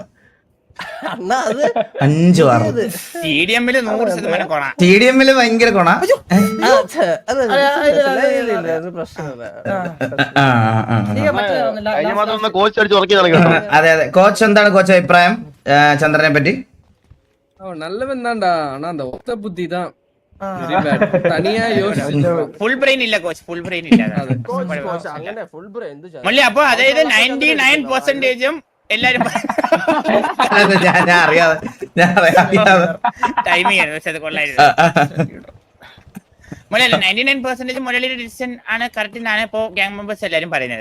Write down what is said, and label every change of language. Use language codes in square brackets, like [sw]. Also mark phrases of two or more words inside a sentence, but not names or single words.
[ml] അണ്ണാ അത് 5 വാറില് സ്റ്റേഡിയമില് 100% കൊണ. TDM-ല് ഭയങ്കര കൊണ. ആ, ഛെ, അത് ഇല്ല, അത് പ്രശ്നമില്ല. അതെ അതെ. കോച്ച് എന്താണ് കോച്ച് അഭിപ്രായം ചന്ദ്രനെ പറ്റി? [ta] நல்லவன் தான்டா ஆனா அந்த ஒத்த புத்தி தான் தனியா யோசிச்சு [en] full brain [ml] ഇല്ല കോച്ച്, [en] full brain [ml] ഇല്ല. അങ്ങനെ [en] full brain [ml] എന്ത് മള്ളി അപ്പൊ അതായത് 99%ഉം എല്ലാരും ഞാൻ അറിയാതെ ടൈമിംഗ് ആണ്, പക്ഷെ അത് കൊള്ളായിരുന്നു. മുരളി 99% മുരളിയുടെ ഡിസിഷൻ ആണ് കറക്റ്റ് എന്നാണ് ഇപ്പോ [en] gang members [ml] എല്ലാരും പറയുന്നത്.